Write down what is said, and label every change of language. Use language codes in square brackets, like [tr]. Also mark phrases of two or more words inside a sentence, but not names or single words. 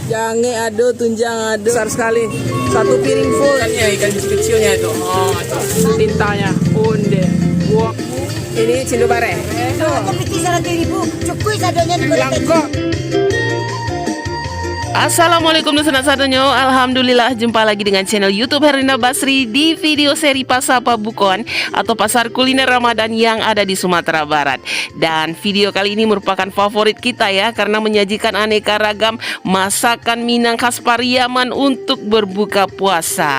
[id] ange ada, tunjang ada. Besar sekali. Satu piring full. Ikan kecilnya itu. Oh, itu. Tintanya. Onde. Wah. [min] Ini cindo bare. [id] Aku pikir 100.000. Cukup sadonya di [min] Langkok. Assalamualaikum sanak sadonyo. [id] Alhamdulillah jumpa lagi dengan channel YouTube Herlinda Basri di video seri Pasar Pabukuan atau pasar kuliner Ramadan yang ada di Sumatera Barat. Dan video kali ini merupakan favorit kita ya, karena menyajikan aneka ragam masakan Minang khas Pariaman untuk berbuka puasa.